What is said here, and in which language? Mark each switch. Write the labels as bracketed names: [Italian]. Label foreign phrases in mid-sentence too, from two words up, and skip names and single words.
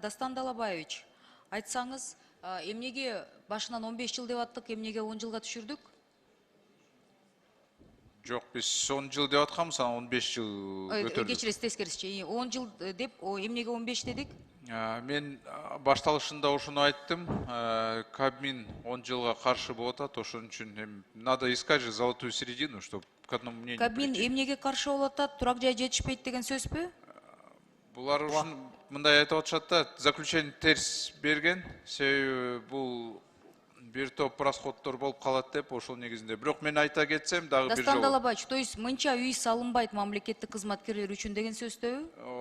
[Kyrgyz] Дастан Далабаевич, айтсаңыз, эмнеге башынан 15 жыл деп аттык, эмнеге 10 жылга түшүрдүк? Жоқ, біз 10 жыл деп атканбыз, анан 15 жыл көтөрдүк. Кечиресиз, тескерисинче. 10 жыл деп, эмнеге 15 дедик? Мен башталышында ошону айттым. Кабмин 10 жылга каршы болуп атат, ошон үчүн [Russian] надо искать же золотую середину, чтобы к одному мнению [Kyrgyz] Кабмин [Russian] прийти. [Kyrgyz] эмнеге каршы болуп атат? Турак жай жетишпейт деген сөзбү? Булар ушун мындай айтып атышат да, заключение терс берген, себеби бул бир топ расходдор болуп калат деп, ошол негизинде. Бирок мен айта кетсем дагы бир Дастан жолу. Далабаевич, [Russian] то есть [Kyrgyz] мынча үй салынбайт мамлекеттик кызматкерлер үчүн деген сөздөбү?